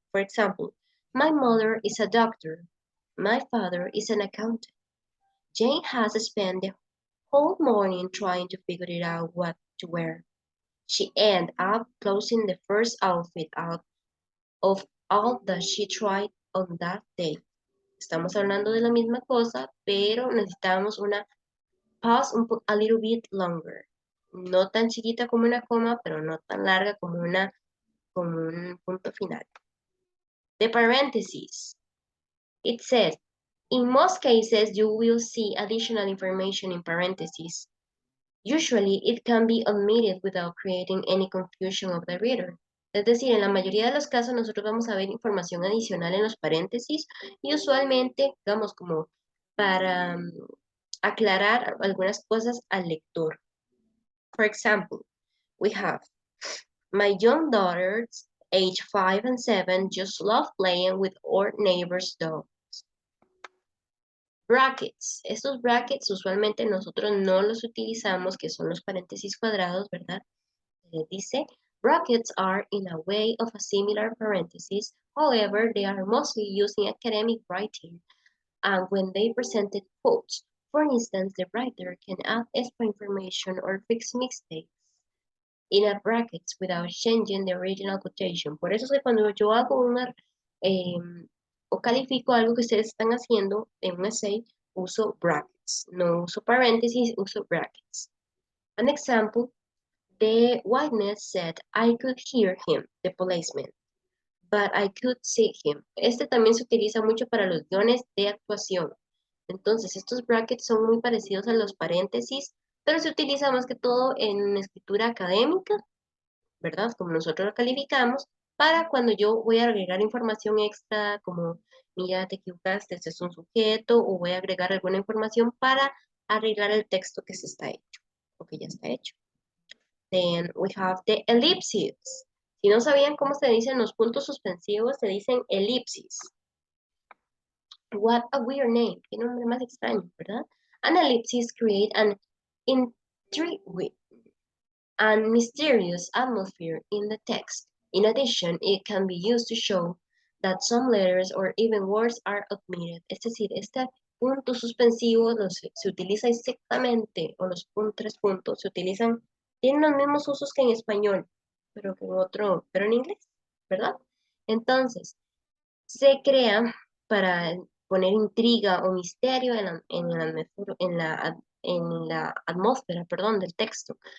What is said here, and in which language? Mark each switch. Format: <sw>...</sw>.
<en>For example, my mother is a doctor. My father is an accountant. Jane has spent the whole morning trying to figure it out what to wear. She ended up closing the first outfit out of all that she tried on that day.</en> <es>Estamos hablando de la misma cosa, pero necesitamos una pause</es> <en>a little bit longer.</en> <es>No tan chiquita como una coma, pero no tan larga como un punto final.</es> <en>The parentheses. It says, in most cases, you will see additional information in parentheses. Usually, it can be omitted without creating any confusion of the reader.</en> <es>Es decir, en la mayoría de los casos nosotros vamos a ver información adicional en los paréntesis y usualmente, digamos, como para aclarar algunas cosas al lector.</es> <en>For example, we have, my young daughters, age 5 and 7, just love playing with our neighbor's dog. Brackets.</en> <es>Estos brackets usualmente nosotros no los utilizamos, que son los paréntesis cuadrados, ¿verdad? Dice,</es> <en>brackets are in a way of a similar parenthesis, however, they are mostly used in academic writing, and when they presented quotes. For instance, the writer can add extra information or fix mistakes in a brackets without changing the original quotation.</en> <es>Por eso es que cuando yo hago o califico algo que ustedes están haciendo en un essay, uso brackets. No uso paréntesis, uso brackets.</es> <en>An example, the witness said, I could hear him, the policeman, but I could see him.</en> <es>Este también se utiliza mucho para los guiones de actuación. Entonces, estos brackets son muy parecidos a los paréntesis, pero se utiliza más que todo en escritura académica, ¿verdad? Como nosotros lo calificamos, para cuando yo voy a agregar información extra, como, mira, te equivocaste, este es un sujeto, o voy a agregar alguna información para arreglar el texto que se está hecho, o que ya está hecho.</es> <en>Then we have the ellipses.</en> <es>Si no sabían cómo se dicen los puntos suspensivos, se dicen elipsis.</es> <en>What a weird name.</en> <es>Qué nombre más extraño, ¿verdad?</es> <en>An ellipsis create an intriguing and mysterious atmosphere in the text. In addition, it can be used to show that some letters or even words are omitted.</en> <es>Es decir, este puntos suspensivos se utiliza exactamente, o los tres puntos se utilizan, tienen los mismos usos que en español, pero pero en inglés, ¿verdad? Entonces, se crea para poner intriga o misterio en la atmósfera, perdón, del texto.</es>